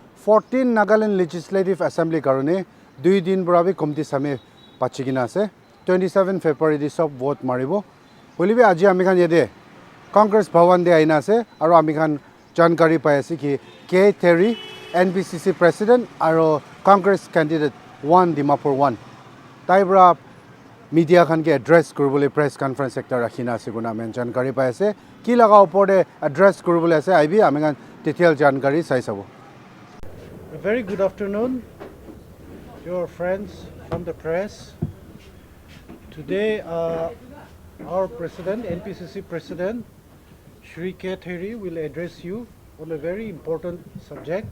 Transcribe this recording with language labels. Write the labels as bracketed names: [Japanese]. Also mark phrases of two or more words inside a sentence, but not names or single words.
[Naga Pidgin] 14 Nagaland Legislative Assembly karone 2 din brabi committee same pachigina ase 27 February di sob vote maribo holibe aji amikhan yede Congress Bhawan de aina ase aro amikhan jankari pai ase ki Therie NPCC President aro Congress candidate 1 Dimapur 1 taibra media khan ke address kuribole [English] press conference [Naga Pidgin] sector rakhina ase guna men jankari pai ase ki laga upor de address kuribole ase aibi amikhan detail jankari sai sabo. [English] A very good afternoon, your friends from the press. Today, our president, Npcc president, Shri K. Therie, will address you on a very important subject.